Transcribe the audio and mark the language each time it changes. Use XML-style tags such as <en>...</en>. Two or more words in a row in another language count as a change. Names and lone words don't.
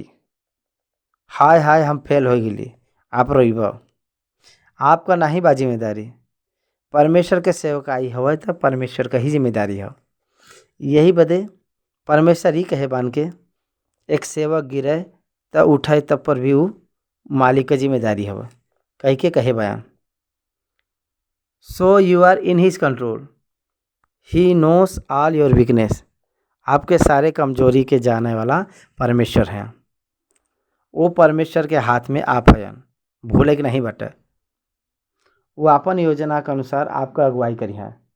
<bho>हाय हाय हम फेल हो गई, आप रोइब, आपका नहीं बा जिम्मेदारी। परमेश्वर के सेवकाई हवे तो परमेश्वर का ही जिम्मेदारी है। यही बदे परमेश्वर ही कहे बान के एक सेवक गिरे तो उठे तब पर भी वो मालिक का जिम्मेदारी हवे कह के कहे बयान।</bho> <en>so you are in his control, he knows all your weakness.</en> <bho>आपके सारे कमजोरी के जाने वाला परमेश्वर हैं। वो परमेश्वर के हाथ में आप हैं, भूले कि नहीं बटे। वो अपन योजना के अनुसार आपका अगुवाई करी है।</bho>